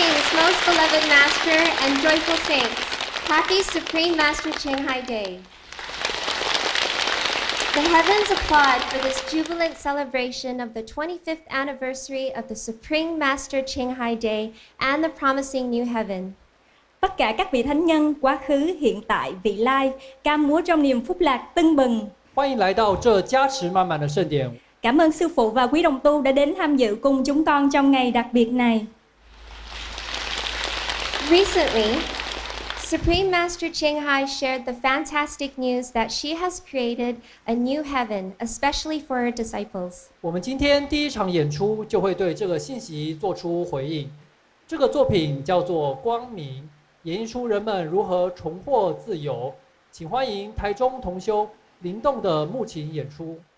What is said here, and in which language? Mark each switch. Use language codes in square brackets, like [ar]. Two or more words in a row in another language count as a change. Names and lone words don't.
[en] most beloved Master and joyful saints, happy Supreme Master Ching Day. The heavens applaud for this jubilant celebration of the 25th anniversary of the Supreme Master Ching Day and the promising new heaven. [vi] Tất cả các vị thánh nhân, quá khứ, hiện tại, vị lai, ca múa trong niềm phúc lạc tưng bừng. [zh] 欢迎来到这加持满满的盛典。 [vi] Cảm ơn sư phụ và quý đồng tu đã đến tham dự cùng chúng con trong ngày đặc biệt này. [en] Recently, Supreme Master Ching Hai shared the fantastic news that she has created a new heaven, especially for her disciples. [zh] 我们今天第一场演出就会对这个信息做出回应。这个作品叫做《光明》，演绎出人们如何重获自由。请欢迎台中同修灵动的木琴演出。